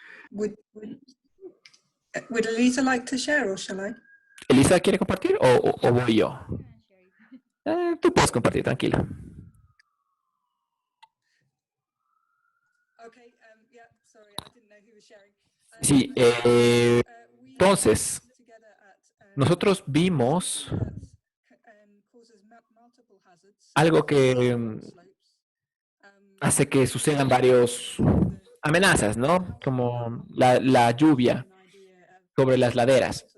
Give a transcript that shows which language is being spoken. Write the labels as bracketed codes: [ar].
[en] Would Elisa like to share or shall I? [es] ¿Elisa quiere compartir o voy yo? Tú puedes compartir, tranquila. [en] Okay, yeah, sorry, I didn't know who was sharing. [es] Sí, entonces, nosotros vimos algo que hace que sucedan varios amenazas, ¿no? Como la lluvia sobre las laderas.